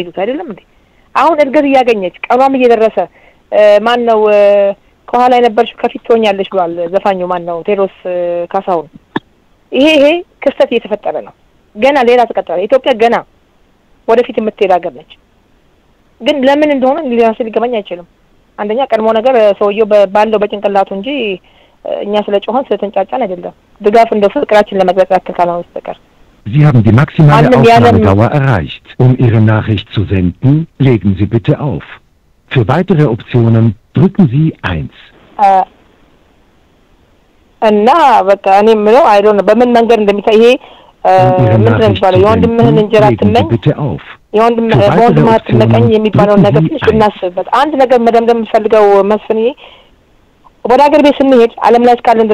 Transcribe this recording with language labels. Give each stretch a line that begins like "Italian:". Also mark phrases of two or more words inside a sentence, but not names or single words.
Amharic: የሚሉት አይደለም እንዴ አሁን እድገት እያገኘች ቀኗም እየደረሰ ማን ነው ከኋላ የነበርሽ ከፊት ትሆኛለሽ ብሏል ዘፋኙ ማን ነው ቴዎድሮስ ካሳሁን ይሄ ክስተት እየተፈጠረ ነው ገና ሌላ ተቀጣጣ ኢትዮጵያ ገና ወደፊት የምትሄድ ሀገር ነች ግን ለምን እንደሆነ ሊራስ ሊገባኝ አይችልም አንደኛ ቀድሞ ነገር ሰውየው ባለው በጭንቅላቱ እንጂ እኛ ስለጮህን ስለተንጫጫን አይደለም ድጋፍ እንደው ፍቅራችን ለመግለጽ ያከካለው በስተቀር
German: Sie haben die maximale Aufnahmedauer erreicht. Um Ihre Nachricht zu senden, legen Sie bitte auf. Für weitere Optionen drücken Sie 1.
Amharic: እና በቃ እኔ ምለው
English: I don't know
Amharic: በምን መንገድ እንደሚታይ ይሄ ምንድን ነው የሚባለው የወንድምህን እንጀራ ትመኝ የወንድምህን አትመቀኝ የሚባለው ነገር ትንሽ እናስብበት አንድ ነገር መደምደም የምፈልገው መስፍን ወደ ሀገር ቤት ስንሄድ ዓለም ላይ እስካለን